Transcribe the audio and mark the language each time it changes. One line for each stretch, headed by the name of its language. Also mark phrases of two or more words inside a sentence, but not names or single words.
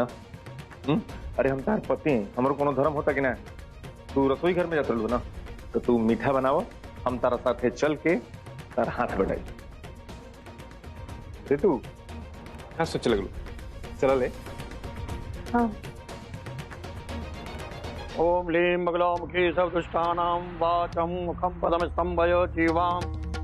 Bhojpuri: अरे हम तार पति हैं, हमारो कोनो धर्म होता कि ना? तू रसोई घर में जात रहलू ना, तो तू मीठा बनाओ, हम तारा साथे चल के तार हाथ बढ़ाई। रितु, क्या सोच लगलू? चला ले। हाँ।
Sanskrit: ओम लीं बगलामुखी सर्वदुष्टानां वाचं मुखं पदम स्तंभयो जीवाम्।